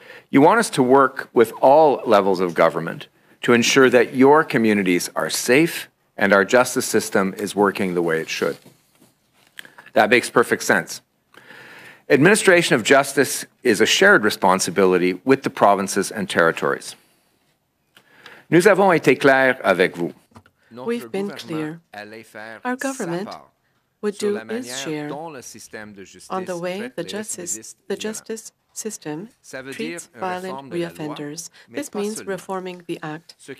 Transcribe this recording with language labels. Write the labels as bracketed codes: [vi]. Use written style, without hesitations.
[en] You want us to work with all levels of government to ensure that your communities are safe and our justice system is working the way it should. That makes perfect sense. Administration of justice is a shared responsibility with the provinces and territories. [fr] Nous avons été clairs avec vous. [en] We've been clear. Our government would do its share on the way the justice system treats violent reoffenders. This means reforming the Act.